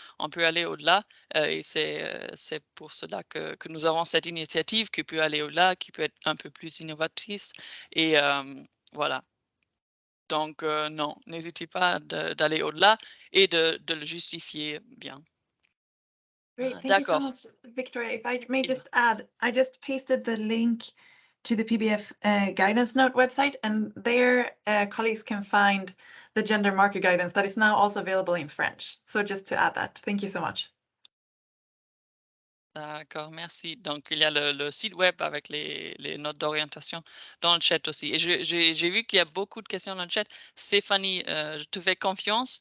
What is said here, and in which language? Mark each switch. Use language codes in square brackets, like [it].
[fr] On peut aller au-delà et c'est pour cela que nous avons cette initiative qui peut aller au-delà, qui peut être un peu plus innovatrice. Et voilà. Donc, non, n'hésitez pas d'aller au-delà et de le justifier bien. [en] Great, thank you so much, Victoria. If I may just add, I just pasted the link to the PBF guidance note website, and there colleagues can find the gender marker guidance that is now also available in French. So just to add that, thank you so much. [fr] D'accord, merci. Donc, il y a le site web avec les notes d'orientation dans le chat aussi. Et j'ai vu qu'il y a beaucoup de questions dans le chat. Stéphanie, je te fais confiance.